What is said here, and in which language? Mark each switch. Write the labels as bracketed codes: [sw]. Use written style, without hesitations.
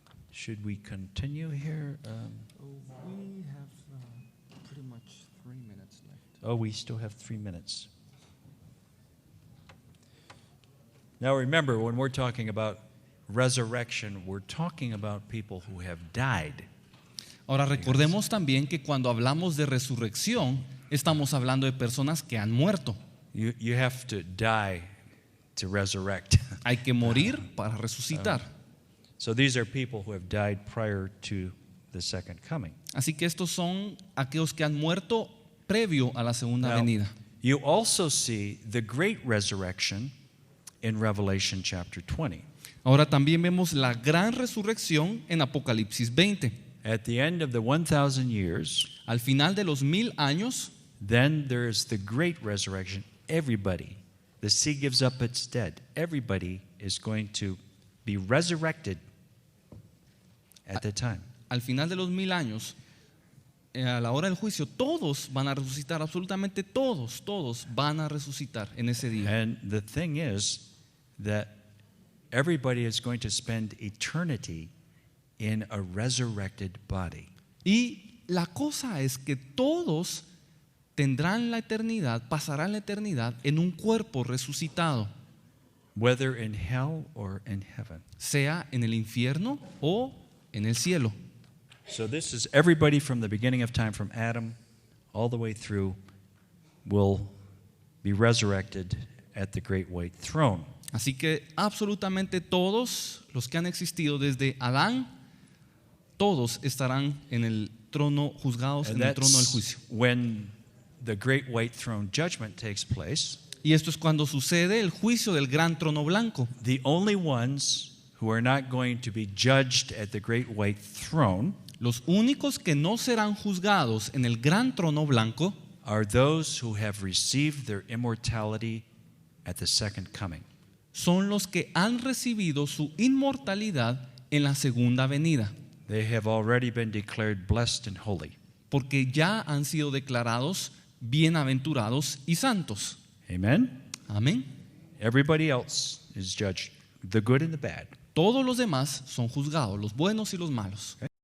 [en] Should we continue here? We have pretty much 3 minutes left. Oh, we still have 3 minutes. Now remember, when we're talking about resurrection, we're talking about people who have died. [es] Ahora recordemos también que cuando hablamos de resurrección, estamos hablando de personas que han muerto. [en] You have to die to resurrect. [es] Hay que morir para resucitar. [en] So these are people who have died prior to the second coming. [es] Así que estos son aquellos que han muerto previo a la segunda [en] Now, [es] venida. [en] you also see the great resurrection in Revelation chapter 20. [es] Ahora también vemos la gran resurrección en Apocalipsis 20. [en] At the end of the 1,000 years, [es] Al final de los 1000 años, [en] then there is the great resurrection. Everybody, the sea gives up its dead. Everybody is going to be resurrected at that time. [es] al final de los 1000 años, a la hora del juicio, todos van a resucitar, absolutamente todos van a resucitar en ese día. [en] And the thing is that everybody is going to spend eternity in a resurrected body. [es] Y la cosa es que todos tendrán la eternidad, pasarán la eternidad en un cuerpo resucitado, [en] Whether in hell or in heaven. [es] sea en el infierno o en el cielo. [en] So this is everybody from the beginning of time, from Adam all the way through, will be resurrected at the great white throne. [es] Así que absolutamente todos los que han existido desde Adán, todos estarán en el trono, juzgados [en] And [es] en el trono del [en] that's [es] juicio. [en] when the great white throne judgment takes place. [es] Y esto es cuando sucede el juicio del gran trono blanco. [en] The only ones who are not going to be judged at the great white throne [es] Los únicos que no serán juzgados en el gran trono blanco [en] are those who have received their immortality at the second coming. [es] son los que han recibido su inmortalidad en la segunda venida, [en] They have already been declared blessed and holy. [es] porque ya han sido declarados bienaventurados y santos. [en] Amen? [es] Amén. [en] Everybody else is judged, the good and the bad. [es] Todos los demás son juzgados, los buenos y los malos.